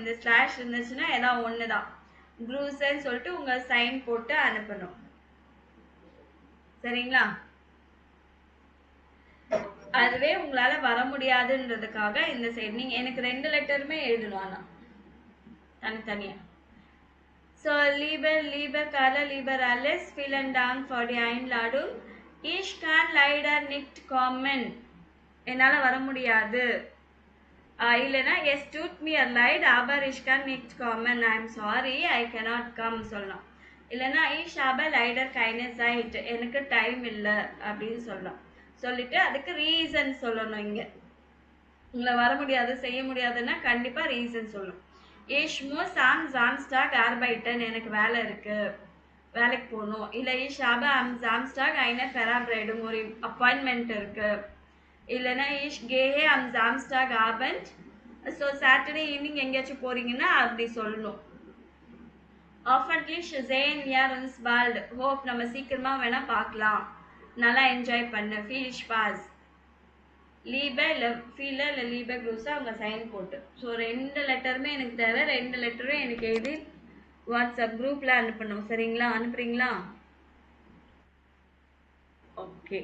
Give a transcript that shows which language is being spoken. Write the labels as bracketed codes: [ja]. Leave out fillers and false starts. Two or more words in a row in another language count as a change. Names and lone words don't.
[ta] இந்த ஸ்லாஷ் இருந்துச்சுன்னா ஏதாவது ஒன்று தான். க்ரூசன்னு சொல்லிட்டு உங்கள் சைன் போட்டு அனுப்பணும். சரிங்களா? அதுவே உங்களால வர முடியாதுன்றதுக்காக இந்த சைடு நீங்க எனக்கு 2 லெட்டருமே எழுதணும். ஆனா தனித்தனியா. [de] So, lieber Carla, lieber Alice, vielen Dank für die Einladung. Ich kann leider nicht kommen. [ta] என்னால வர முடியாது. இல்லைன்னா [de] es tut mir leid, aber ich kann nicht kommen. [en] I am sorry, I cannot come [ta] சொல்லலாம். இல்லைன்னா [de] ich habe leider keine Zeit, [ta] எனக்கு டைம் இல்லை அப்படின்னு சொல்லலாம். சொல்லிட்டு அதுக்கு ரீசன் சொல்லணும். இங்க உங்களை வர முடியாது செய்ய முடியாதுன்னா கண்டிப்பா ரீசன் சொல்லணும். [de] ich muss am Samstag arbeiten, [ta] எனக்கு வேலை இருக்கு, வேலைக்கு போகணும். இல்லை [de] ich habe am Samstag eine Verabredung, [ta] ஒரு அப்பாயின்மெண்ட் இருக்கு. இல்லைன்னா [de] ich gehe am Samstag Abend, [ta] ஸோ [en] Saturday evening [ta] எங்கேயாச்சும் போறீங்கன்னா அப்படி சொல்லணும். [de] hoffentlich sehen wir uns bald, [ta] hope நம்ம சீக்கிரமா வேணா பார்க்கலாம், நல்லா என்ஜாய் பண்ண, [de] viel Spaß. [ta] ஃபீல இல்லை [de] lieber Grüße [ta] அவங்க சைன் போட்டு. ஸோ 2 லெட்டருமே எனக்கு தேவை. 2 லெட்டரும் எனக்கு எழுதி வாட்ஸ்அப் குரூப்ல அனுப்பணும். சரிங்களா? அனுப்புறீங்களா? ஓகே.